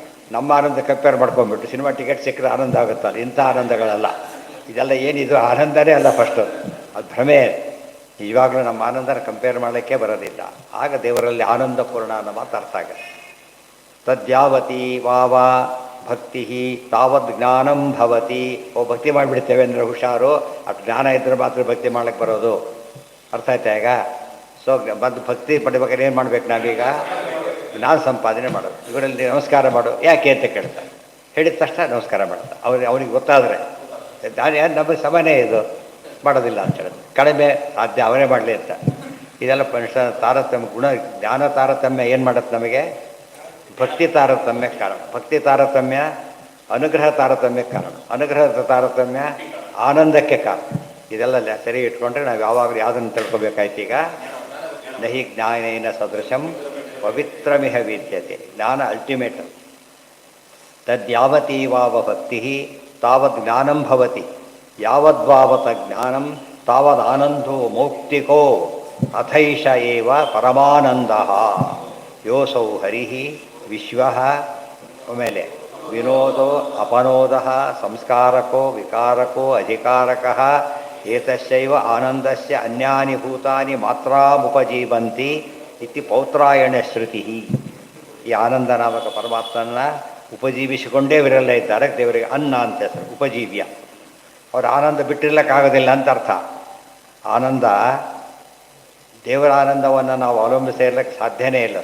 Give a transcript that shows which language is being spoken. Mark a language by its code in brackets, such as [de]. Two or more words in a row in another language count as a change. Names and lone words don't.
[kn] ನಮ್ಮ ಆನಂದ ಕಂಪೇರ್ ಮಾಡ್ಕೊಂಡ್ಬಿಟ್ಟು ಸಿನಿಮಾ ಟಿಕೆಟ್ ಸಿಕ್ಕರೆ ಆನಂದ ಆಗುತ್ತಲ್ಲ, ಇಂಥ ಆನಂದಗಳಲ್ಲ. ಇದೆಲ್ಲ ಏನಿದು ಆನಂದನೇ ಅಲ್ಲ, ಫಸ್ಟು ಅದು ಭ್ರಮೆ. ಇವಾಗಲೂ ನಮ್ಮ ಆನಂದನ ಕಂಪೇರ್ ಮಾಡೋಕ್ಕೆ ಬರೋದಿಲ್ಲ. ಆಗ ದೇವರಲ್ಲಿ ಆನಂದ ಪೂರ್ಣ ಅನ್ನೋ ಮಾತು ಅರ್ಥ ಆಗುತ್ತೆ. [sa] ತದ್ಯಾವತಿ ವಾವ ಭಕ್ತಿ ತಾವದ್ ಜ್ಞಾನಂ ಭವತಿ. [kn] ಭಕ್ತಿ ಮಾಡಿಬಿಡ್ತೇವೆ ಅಂದರೆ ಹುಷಾರು, ಅದು ಜ್ಞಾನ ಇದ್ದರೆ ಮಾತ್ರ ಭಕ್ತಿ ಮಾಡ್ಲಿಕ್ಕೆ ಬರೋದು. ಅರ್ಥ ಆಯ್ತಾ ಈಗ? ಸೊ ಬಂದು ಭಕ್ತಿ ಪಡಿಬೇಕಾದ್ರೆ ಏನು ಮಾಡ್ಬೇಕು ನಾವೀಗ? ಜ್ಞಾನ ಸಂಪಾದನೆ ಮಾಡೋದು. ಇವರಲ್ಲಿ ನಮಸ್ಕಾರ ಮಾಡು ಯಾಕೆ ಅಂತ ಕೇಳ್ತಾರೆ. ಹೇಳಿದ ತಕ್ಷಣ ನಮಸ್ಕಾರ ಮಾಡ್ತಾರೆ. ಅವ್ರಿಗೆ ಗೊತ್ತಾದರೆ ನಾನು ನಮ್ಮ ಸಮಯನೇ ಇದು ಮಾಡೋದಿಲ್ಲ ಅಂತ ಹೇಳೋದು. ಕಡಿಮೆ ಸಾಧ್ಯ ಅವರೇ ಮಾಡಲಿ ಅಂತ. ಇದೆಲ್ಲ ಮನುಷ್ಯ ತಾರತಮ್ಯ ಗುಣ ಜ್ಞಾನ ತಾರತಮ್ಯ ಏನು ಮಾಡುತ್ತೆ ನಮಗೆ? ಭಕ್ತಿ ತಾರತಮ್ಯಕ್ಕೆ ಕಾರಣ. ಭಕ್ತಿ ತಾರತಮ್ಯ ಅನುಗ್ರಹ ತಾರತಮ್ಯಕ್ಕೆ ಕಾರಣ. ಅನುಗ್ರಹದ ತಾರತಮ್ಯ ಆನಂದಕ್ಕೆ ಕಾರಣ. ಇದೆಲ್ಲ ಸರಿ ಇಟ್ಕೊಂಡ್ರೆ ನಾವು ಯಾವಾಗಲೂ ಯಾವುದನ್ನು ತಿಳ್ಕೊಬೇಕಾಯ್ತು ಈಗ? [sa] ನಹಿ ಜ್ಞಾನೇನ ಸದೃಶಂ ಪವಿತ್ರಮಿಹ ವಿದ್ಯತೆ. [kn] ಜ್ಞಾನ ಅಲ್ಟಿಮೇಟ್. [sa] ತದ್ಯಾವತಿ ವಾವ ಭಕ್ತಿ ತಾವದ್ ಜ್ಞಾನಂ ಭವತಿ. ಯಾವದ್ವಾವತ ಜ್ಞಾನಂ ತಾವದಾನಂದೋ ಮೌಕ್ತಿಕೋ ಅಥೈಷ ಏವ ಪರಮಾನಂದಃ. ಯೋಸೌ ಹರಿಃ ವಿಶ್ವಃ. ಆಮೇಲೆ ವಿನೋದೋ ಅಪನೋದಃ ಸಂಸ್ಕಾರಕೋ ವಿಕಾರಕೋ ಅಧಿಕಾರಕಃ ಏತಸ್ಯೈವ ಆನಂದಸ್ಯ ಅನ್ಯಾನಿ ಭೂತಾನಿ ಮಾತ್ರಾಮುಪಜೀವಂತಿ ಇತಿ ಪೌತ್ರಾಯಣ ಶ್ರುತಿ. [kn] ಈ ಆನಂದ ನಾಮಕ ಪರಮಾತ್ಮನ ಉಪಜೀವಿಸಿಕೊಂಡೇ ಇವರೆಲ್ಲ ಇದ್ದಾರೆ. ದೇವರಿಗೆ ಅನ್ನ ಅಂತ ಹೆಸರು, ಉಪಜೀವ್ಯ. ಅವ್ರ ಆನಂದ ಬಿಟ್ಟಿರ್ಲಿಕ್ಕಾಗೋದಿಲ್ಲ ಅಂತ ಅರ್ಥ. ಆನಂದ, ದೇವರ ಆನಂದವನ್ನು ನಾವು ಅವಲಂಬಿಸಿ ಇರಲಿಕ್ಕೆ ಸಾಧ್ಯನೇ ಇಲ್ಲ.